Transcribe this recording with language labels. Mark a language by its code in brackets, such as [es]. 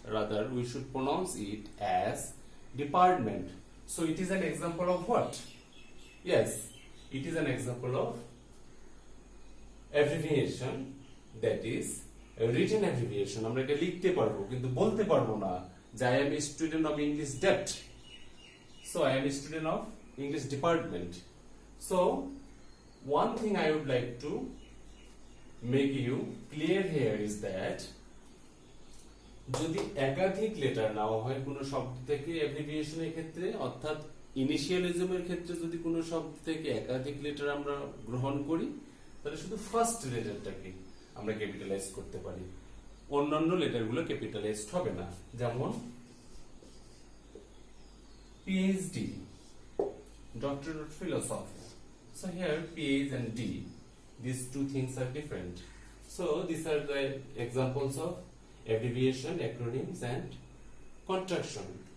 [en] Rather, we should pronounce it as department. So it is an example of what? Yes, it is an example of abbreviation, that is a written abbreviation. [bn] আমরা এটা লিখতে পারবো কিন্তু বলতে পারবো না যে [en] I am a student of English debt. So I am a student of English department. So one thing I would like to make you clear here is that [bn] যদি একাধিক লেটার নেওয়া হয় কোনো শব্দ থেকে অ্যাব্রিভিয়েশনের ক্ষেত্রে, অর্থাৎ ইনিশিয়ালিজমের ক্ষেত্রে যদি কোনো শব্দ থেকে একাধিক লেটার আমরা গ্রহণ করি, তাহলে শুধু ফার্স্ট লেটারটাকে আমরা ক্যাপিটালাইজ করতে পারি, অন্যান্য লেটারগুলো ক্যাপিটালাইজড হবে না। যেমন [en] PhD, Doctor of Philosophy. So here PH and D, these two things are different. So these are the examples of abbreviation, acronyms and contraction.